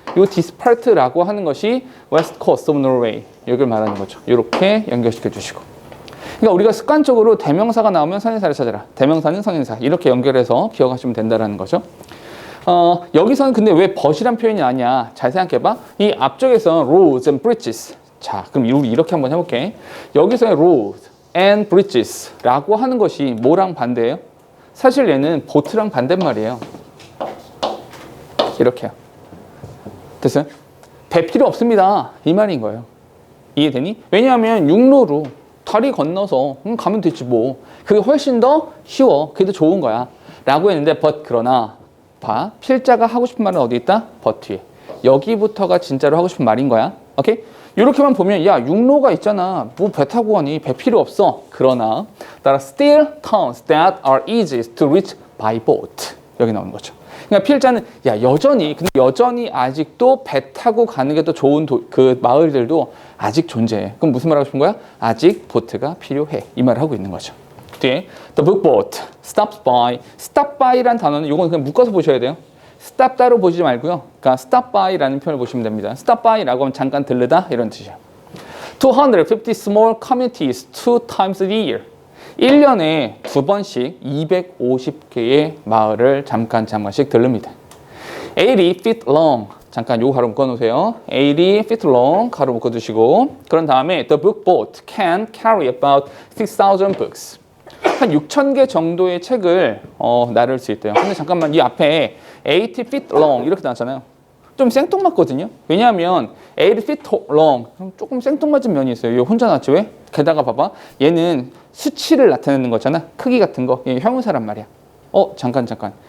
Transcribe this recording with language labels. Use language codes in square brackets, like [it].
[ko] 이 this part라고 하는 것이 [en] west coast of Norway [ko] 여기를 말하는 거죠. 이렇게 연결시켜 주시고. 그러니까 우리가 습관적으로 대명사가 나오면 선행사를 찾아라. 대명사는 선행사 이렇게 연결해서 기억하시면 된다는 거죠. 여기서는 근데 왜 but이란 표현이 나냐? 잘 생각해봐. 이 앞쪽에서 [en] roads and bridges. [ko] 자, 그럼 우리 이렇게 한번 해볼게. 여기서의 [en] roads and bridges [ko] 라고 하는 것이 뭐랑 반대예요? 사실 얘는 보트랑 반대말이에요. 이렇게요. 됐어요? 배 필요 없습니다. 이 말인 거예요. 이해되니? 왜냐하면 육로로 다리 건너서 가면 되지 뭐. 그게 훨씬 더 쉬워. 그게 더 좋은 거야. 라고 했는데 but 그러나 봐. 필자가 하고 싶은 말은 어디 있다? but 뒤에. 여기부터가 진짜로 하고 싶은 말인 거야. 오케이? 이렇게만 보면 야 육로가 있잖아. 뭐 배 타고 가니? 배 필요 없어. 그러나 [en] there are still towns that are easiest to reach by boat. [ko] 여기 나오는 거죠. 그러니까 필자는 야 여전히 아직도 배 타고 가는 게 더 좋은 그 마을들도 아직 존재해. 그럼 무슨 말 하고 싶은 거야? 아직 보트가 필요해. 이 말을 하고 있는 거죠. 뒤에 [en] the bookboat stops by. [ko] stop by란 단어는 이건 그냥 묶어서 보셔야 돼요. stop 따로 보시지 말고요. 그러니까 stop by라는 표현을 보시면 됩니다. stop by라고 하면 잠깐 들르다 이런 뜻이에요. [en] 250 small communities 2 times a year. [ko] 1년에 2번씩 250개의 마을을 잠깐씩 들릅니다. [en] 80 feet long. [ko] 잠깐 요 가로 묶어놓으세요. [en] 80 feet long [ko] 가로 묶어두시고 그런 다음에 [en] the book boat can carry about 6,000 books. [ko] 한 6,000개 정도의 책을 나를 수 있대요. 근데 잠깐만 이 앞에 80 feet long 이렇게 나왔잖아요. 좀 생뚱맞거든요. 왜냐하면 80 feet long 조금 생뚱맞은 면이 있어요. 이거 혼자 나왔지 왜? 게다가 봐봐. 얘는 수치를 나타내는 거잖아. 크기 같은 거. 얘 형용사란 말이야. 잠깐.